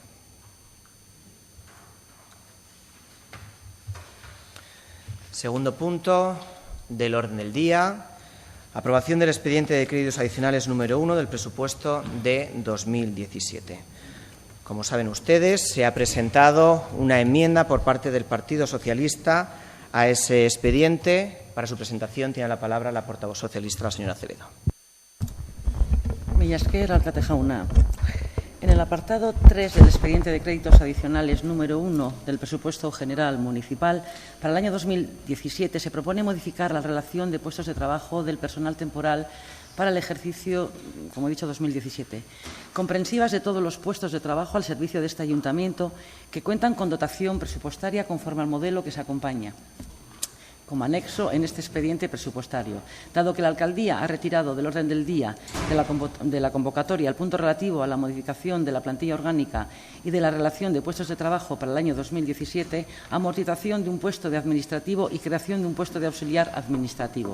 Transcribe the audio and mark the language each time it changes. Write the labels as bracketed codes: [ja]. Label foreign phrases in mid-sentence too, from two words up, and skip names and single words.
[es] Segundo punto del orden del día, aprobación del expediente de créditos adicionales número 1 del presupuesto de 2017. Como saben ustedes, se ha presentado una enmienda por parte del Partido Socialista a ese expediente. Para su presentación tiene la palabra la portavoz socialista, la señora Acevedo. [eu] Mila esker, alkate jauna. [es] En el apartado 3 del expediente de créditos adicionales número 1 del presupuesto general municipal, para el año 2017 se propone modificar la relación de puestos de trabajo del personal temporal para el ejercicio, como he dicho, 2017, comprensivas de todos los puestos de trabajo al servicio de este ayuntamiento que cuentan con dotación presupuestaria conforme al modelo que se acompaña como anexo en este expediente presupuestario, dado que la alcaldía ha retirado del orden del día de la convocatoria el punto relativo a la modificación de la plantilla orgánica y de la relación de puestos de trabajo para el año 2017, amortización de un puesto de administrativo y creación de un puesto de auxiliar administrativo.